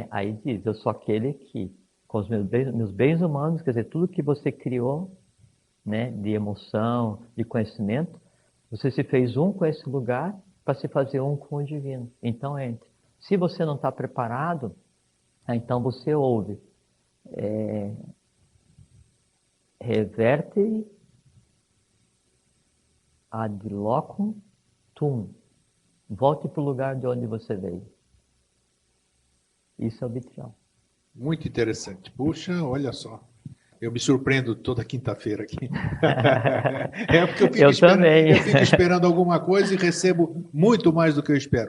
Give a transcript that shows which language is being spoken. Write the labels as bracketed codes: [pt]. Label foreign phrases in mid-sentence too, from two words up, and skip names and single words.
[pt] Aí diz, eu sou aquele que, com os meus bens humanos, quer dizer, tudo que você criou, né, de emoção, de conhecimento, você se fez um com esse lugar para se fazer um com o divino. Então, entre. Se você não está preparado, então você ouve. [la] Reverte ad locum tum. [pt] Volte para o lugar de onde você veio. Isso é o vitriol. Muito interessante. Puxa, olha só. Eu me surpreendo toda quinta-feira aqui. Porque eu fico esperando alguma coisa e recebo muito mais do que eu espero.